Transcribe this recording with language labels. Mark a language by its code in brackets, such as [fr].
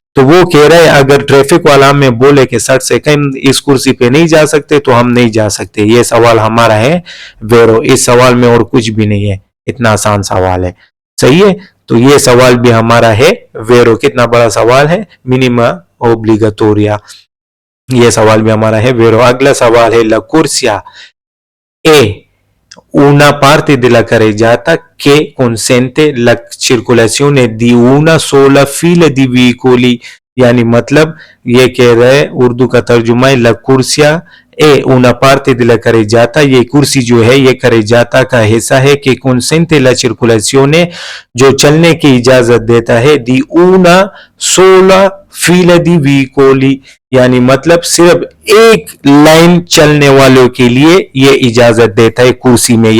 [hi] तो वो कह रहे हैं अगर ट्रैफिक वाला हमें बोले कि 60 से कम इस कुर्सी पे नहीं जा सकते तो हम नहीं जा सकते। ये सवाल हमारा है वेरो। इस सवाल में और कुछ भी नहीं है, इतना आसान सवाल है, सही है। तो ये सवाल भी हमारा है वेरो। कितना बड़ा सवाल है, [it] मिनिमा ओब्लिगatoria, [hi] ये सवाल भी हमारा है वेरो। अगला सवाल है [it] ला कुर्सिया ए una parte della carreggiata che consente la circolazione di una sola fila di veicoli। [hi] यानी मतलब ये कह रहे हैं, उर्दू का तर्जुमा है [it] ला कुर्सिया ए una parte della carreggiata, [hi] ये कुर्सी जो है ये carreggiata का हिस्सा है कि [it] consente la circolazione, [hi] जो चलने की इजाजत देता है [it] di una sola fila di veicoli, [hi] यानी मतलब सिर्फ एक लाइन चलने वालों के लिए ये इजाजत देता है कुर्सी में।